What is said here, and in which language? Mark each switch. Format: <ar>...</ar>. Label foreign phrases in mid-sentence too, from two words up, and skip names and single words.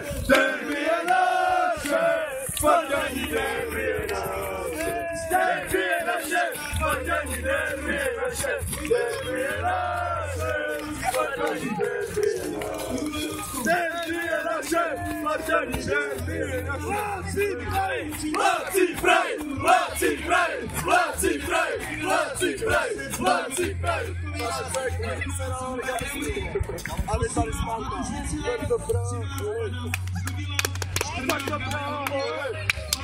<cs>Derby je naše, Spartani, derby je naše. Derby je naše, Spartani, derby je naše. Derby je naše, Spartani, derby je naše. Derby je naše, Spartani, derby je naše. Vláci Praj, Vláci Praj, Vláci Praj, Vláci Praj, Vláci Praj, Vláci Praj. Ale tady Sparta, tak to právě.</cs>